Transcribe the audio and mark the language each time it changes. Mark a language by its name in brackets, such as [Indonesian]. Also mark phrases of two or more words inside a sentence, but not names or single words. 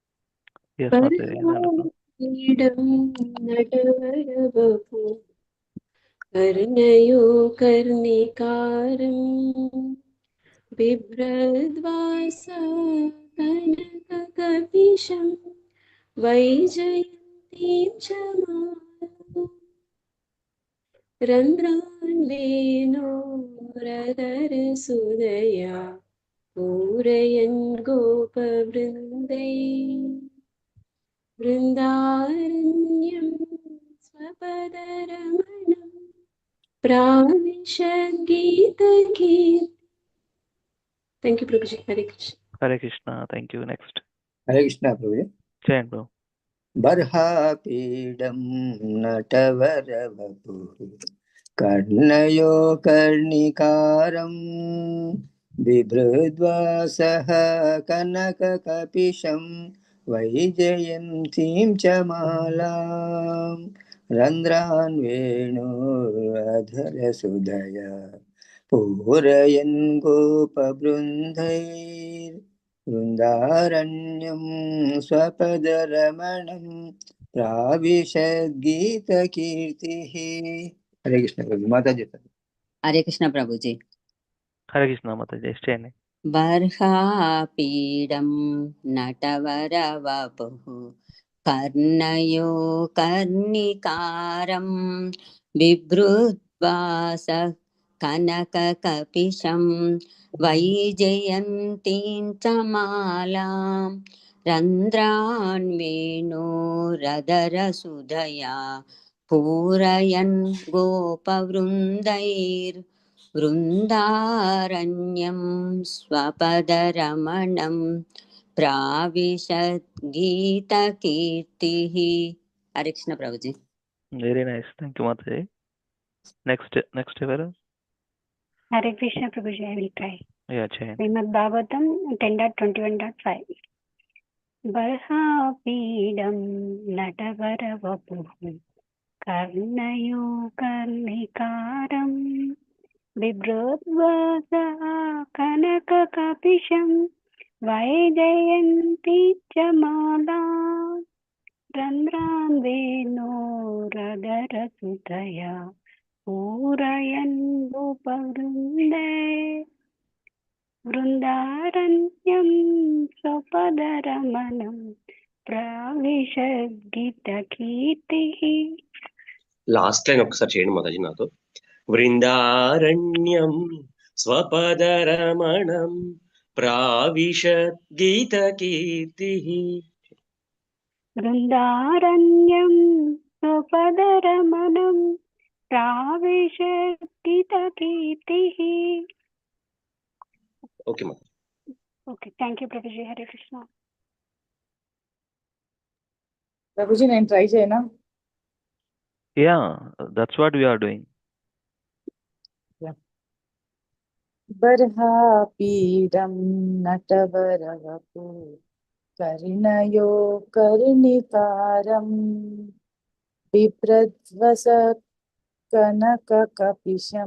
[Sanskrit] కర్ణయో కర్ణికారం బిభ్రద్వాస కనకకపిశం వైజయంతిం చ మాలాం रन्ध्रान् वेणोरधरसुदया पूरयन् गोपवृन्दै वृन्दारण्यं स्वपदरमणं प्राविशद्गीतगीत. [English] Thank you, Prabhuji. Hare Krishna. Hare Krishna. Thank you. Next. [Hindi] हरे कृष्ण प्रभु [English] Chant, bro. [Sanskrit] बर्हापीडं नटवरवपुः कर्णयो कर्णिकारं बिभृद्वासः कनककपिशं वैजयन्तीं च मालां रन्ध्रान् वेणोरधरसुधया पूरयन् गोपवृन्दैर्वृन्दारण्यं स्वपदरमणं प्राविशद्गीतकीर्तिः. [Hindi] हरे कृष्ण प्रभु माता जी। हरे कृष्ण प्रभु जी. [English] Hare Krishna, Mataji. Chant. [Sanskrit] बर्हापीडं नटवरवपुः कर्णयो कर्णिकारं बिभृद्वासः कनककपिशं वैजयन्तीं च मालां रन्ध्रान् वेणोरधरसुधया पूरयन् गोपवृन्दैर्वृन्दारण्यं स्वपदरमणं प्राविशद्गीतकीर्तिः. [Hindi] हरे कृष्ण प्रभुजी. [English] Very nice. Thank you, Mataji. Next, Vera. Hare Krishna Prabhuji, I will try. Yeah, chant. [Sanskrit] Srimad Bhagavatam 10.21.5. बर्हापीडं नटवरवपुः कर्णयोः कर्णिकारं बिभ्रद्वासः कनककपिशं वैजयन्तीं च मालां रन्ध्रान् venuradharasudaya पूरयन् गोपवृन्दे वृन्दारण्यं स्वपदरमणं प्राविशद्गीतकीर्तिः. [English] last line [Telugu] ఒకసారి చేయండి మాతాజీ నాతో. [Sanskrit] వృందారణ్యం స్వపదరమణం ప్రావిశద్ గీతకీర్తి. वृन्दारण्यं स्वपदरमणं प्राविशद्गीतकीर्तिः. [Telugu] ఓకే మాతాజీ. [English] Okay, thank you, Prabhuji. Hare Krishna. [Telugu] Prabhuji, నేను ట్రై చేయనా? [English] Yeah, that's what we are doing. [Sanskrit] बर्हापीडं नटवरवपु कर्णयो कर्णिकारं बिभ्रद्वस कनककपिशं.